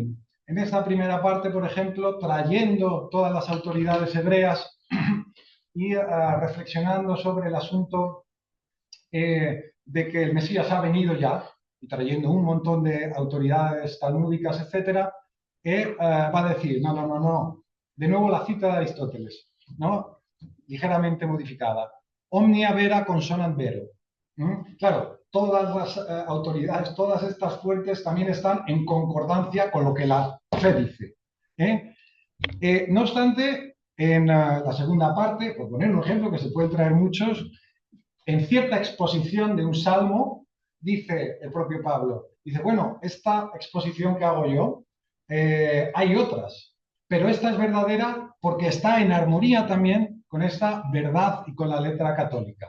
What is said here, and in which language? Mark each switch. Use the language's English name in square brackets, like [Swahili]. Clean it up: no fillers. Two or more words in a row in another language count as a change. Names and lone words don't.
[Spanish] En esta primera parte, por ejemplo, trayendo todas las autoridades hebreas y reflexionando sobre el asunto de que el Mesías ha venido ya, y trayendo un montón de autoridades talmúdicas, etcétera, va a decir, no, no, no, no, de nuevo la cita de Aristóteles, ¿no? Ligeramente modificada. [Latin] Omnia vera consonant vero. [Spanish] Claro, todas las autoridades, todas estas fuentes también están en concordancia con lo que la fe dice. No obstante, en la segunda parte, por poner un ejemplo que se puede traer muchos, en cierta exposición de un salmo, dice el propio Pablo, dice, bueno, esta exposición que hago yo, hay otras, pero esta es verdadera porque está en armonía también con esta verdad y con la letra católica.